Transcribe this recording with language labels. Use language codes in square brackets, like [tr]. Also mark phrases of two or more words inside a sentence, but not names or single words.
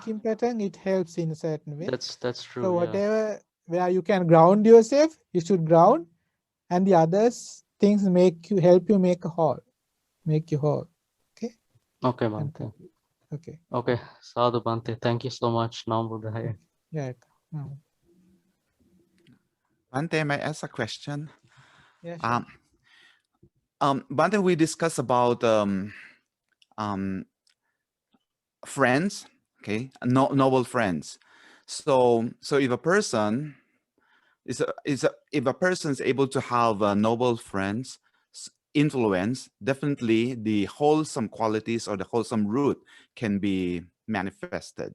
[en] thinking pattern, it helps in a certain way. that's So true. Yeah. whatever, where you can ground yourself, you should ground, and the others things help you make you whole. Okay. Okay, And Bhante. complete. Okay. Okay, [pi] Sadhu Bhante. [en] Thank you so much. [pi] Nam Buddhaya. [en] Yeah. No. Bante, may I ask a question? Yeah. Sure. Bante, we discussed about friends, okay, noble friends. So if a person if a person is able to have a noble friends influence, definitely the wholesome qualities or the wholesome root can be manifested.